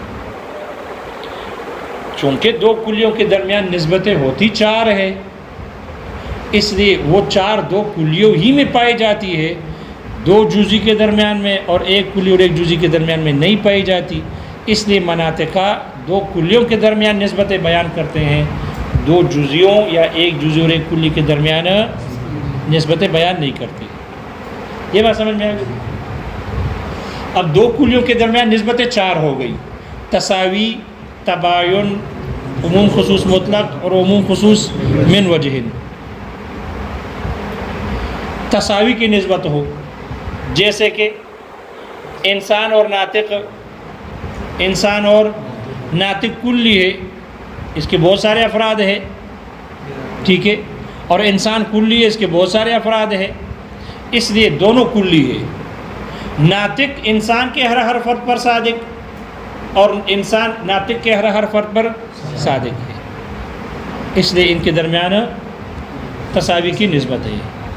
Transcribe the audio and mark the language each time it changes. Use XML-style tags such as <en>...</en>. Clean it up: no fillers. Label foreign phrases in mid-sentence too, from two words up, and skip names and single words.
<ur>چونکہ دو کلیوں کے درمیان نسبتیں ہوتی چار ہے، اس لیے وہ چار دو کلیوں ہی میں پائی جاتی ہے، دو جزی کے درمیان میں اور ایک کلی اور ایک جزی کے درمیان میں نہیں پائی جاتی، اس لیے مناطقہ دو کلیوں کے درمیان نسبتیں بیان کرتے ہیں، دو جزیوں یا ایک جزی اور ایک کلی کے درمیان نسبتیں بیان نہیں کرتی۔ یہ بات سمجھ میں آ گئی؟ اب دو کلیوں کے درمیان نسبتیں چار ہو گئی، تساوی، تباین، عموم خصوص مطلق اور عموم خصوص من وجہ۔ تساوی کی نسبت ہو، جیسے کہ انسان اور ناطق کلی ہے، اس کے بہت سارے افراد ہیں، ٹھیک ہے، اور انسان کلی ہے، اس کے بہت سارے افراد ہیں، اس لیے دونوں کلی ہے، ناطق انسان کے ہر فرد پر صادق اور انسان ناطق کے ہر فرد پر صادق ہے، اس لیے ان کے درمیان تساوی کی نسبت ہے۔</ur>